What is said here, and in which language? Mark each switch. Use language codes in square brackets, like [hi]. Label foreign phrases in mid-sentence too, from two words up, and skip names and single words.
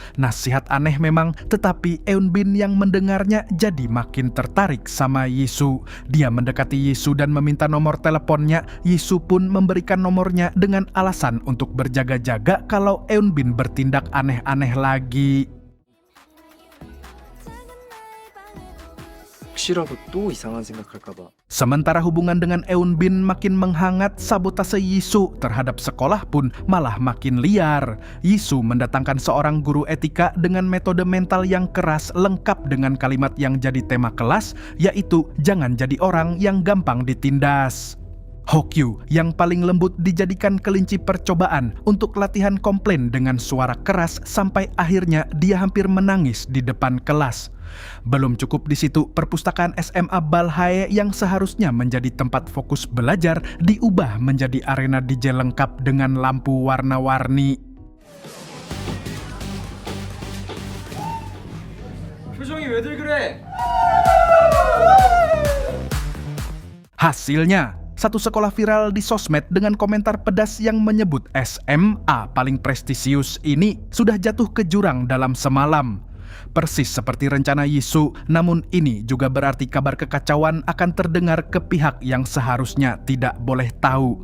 [id] Nasihat aneh memang, tetapi Eun Bin yang mendengarnya jadi makin tertarik sama Yisu. Dia mendekati Yisu dan meminta nomor teleponnya. Yisu pun memberikan nomornya dengan alasan untuk berjaga-jaga kalau Eun Bin bertindak aneh-aneh lagi. [ko] 혹시라도 또 이상한 생각할까봐. [id] Sementara hubungan dengan Eun Bin makin menghangat, sabotase Yisu terhadap sekolah pun malah makin liar. Yisu mendatangkan seorang guru etika dengan metode mental yang keras lengkap dengan kalimat yang jadi tema kelas, yaitu jangan jadi orang yang gampang ditindas. Hokyu yang paling lembut dijadikan kelinci percobaan untuk latihan komplain dengan suara keras sampai akhirnya dia hampir menangis di depan kelas. Belum cukup di situ, perpustakaan SMA Balhae yang seharusnya menjadi tempat fokus belajar diubah menjadi arena DJ lengkap dengan lampu warna-warni. [ko] 표정이 왜들 그래? [id] Hasilnya, satu sekolah viral di sosmed dengan komentar pedas yang menyebut SMA paling prestisius ini sudah jatuh ke jurang dalam semalam. Persis seperti rencana Yisu, namun ini juga berarti kabar kekacauan akan terdengar ke pihak yang seharusnya tidak boleh tahu.